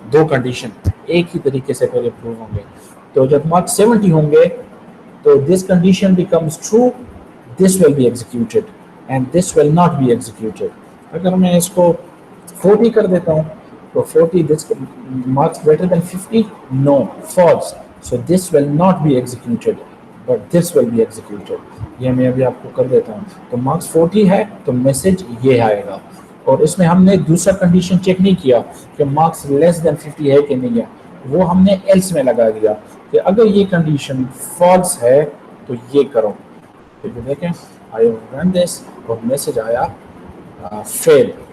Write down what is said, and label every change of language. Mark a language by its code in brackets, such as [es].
[hi] 2 condition एक ही तरीके से फिर अप्रूव होंगे. तो जब मार्क्स 70 होंगे तो [en] this condition becomes true, this will be executed [hi] and this will not be executed. अगर मैं इसको 40 कर देता हूँ तो 40 this marks greater than 50, no, false. [en] So this will not be executed, but this will be executed. [hi] ये मैं अभी आपको कर देता हूँ. तो मार्क्स 40 है तो मैसेज ये आएगा. और इसमें हमने दूसरा कंडीशन चेक नहीं किया कि मार्क्स लेस देन 50 है कि नहीं है, वो हमने एल्स में लगा दिया कि अगर ये कंडीशन फॉल्स है तो ये करो. तो देखें आई रन दिस और मैसेज आया फेल.